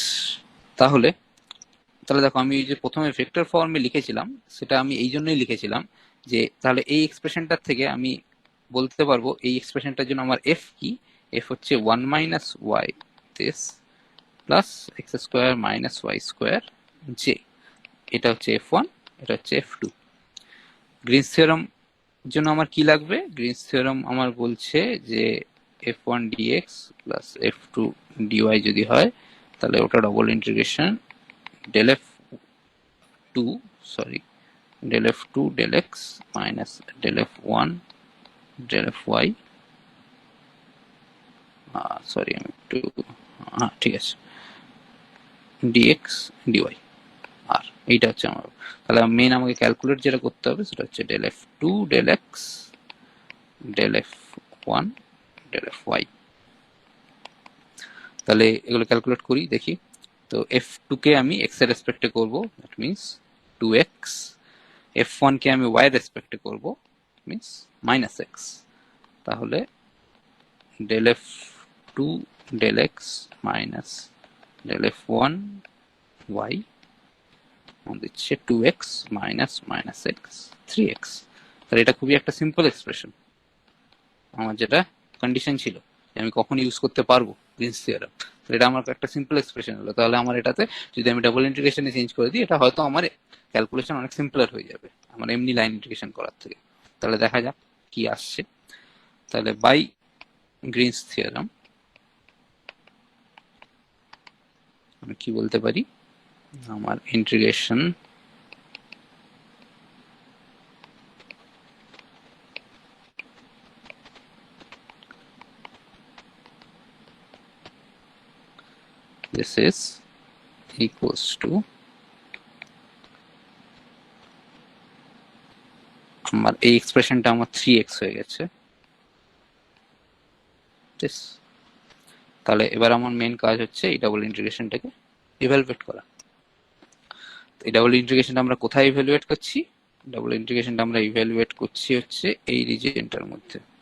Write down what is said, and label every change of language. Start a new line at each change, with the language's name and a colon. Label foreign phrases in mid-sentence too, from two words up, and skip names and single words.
Bangla: তাহলে তাহলে দেখো আমি যে প্রথমে
English: vector form
Bangla: লিখেছিলাম সেটা আমি এই জন্যই লিখেছিলাম যে তাহলে এই এক্সপ্রেশনটার থেকে আমি বলতে পারবো এই এক্সপ্রেশনটার জন্য আমার এফ কি, এফ হচ্ছে
English: 1 minus y this plus x square minus y square j,
Bangla: এটা হচ্ছে F1, এটা হচ্ছে F2।
English: Greens theorem
Bangla: জন্য আমার কি লাগবে,
English: Greens theorem
Bangla: আমার বলছে যে
English: F1 dx plus F2 dy
Bangla: যদি হয় তাহলে ওটা
English: double integration del F2 sorry del F2 del x minus del F1 del Fy, sorry
Bangla: আমি একটু, হ্যাঁ ঠিক আছে,
English: dx dy।
Bangla: আর এইটা হচ্ছে আমার, তাহলে মেন আমাকে ক্যালকুলেট যেটা করতে হবে সেটা হচ্ছে
English: del F2 del x del F1 del Fy।
Bangla: তাহলে এগুলো ক্যালকুলেট করি দেখি। তো F2 কে আমি x এর রেসপেক্টে করব,
English: that means 2x.
Bangla: F1 কে আমি y এর রেসপেক্টে করব,
English: means minus x. তাহলে del F2 del x minus del F1 y দিচ্ছে 2x minus minus x 3x.
Bangla: তাহলে এটা খুবই একটা
English: simple expression,
Bangla: আমার যেটা কন্ডিশন ছিল যে আমি কখন ইউজ করতে পারবো গ্রিনস থিওরেম, তো এটা আমার একটা
English: simple expression
Bangla: হলো। তাহলে আমার এটাতে যদি আমি
English: double integration change
Bangla: করে দিই এটা হয়তো আমার ক্যালকুলেশন অনেক সিম্পলার হয়ে যাবে আমার এমনি
English: line integration
Bangla: করার থেকে। তাহলে দেখা যাক কি আসছে। তাহলে
English: by Greens theorem
Bangla: আমি কি বলতে পারি, আমার ইন্টিগ্রেশন
English: this is equals to
Bangla: আমার এই এক্সপ্রেশনটা আমার 3x হয়ে গেছে। তাহলে এবার আমার মেন কাজ হচ্ছে এই
English: double integration evaluate
Bangla: করা। এই
English: double integration
Bangla: আমরা কোথায় ইভ্যালুয়েট করছি,
English: double integration
Bangla: আমরা ইভ্যালুয়েট করছি হচ্ছে এই রিজিয়নটার মধ্যে।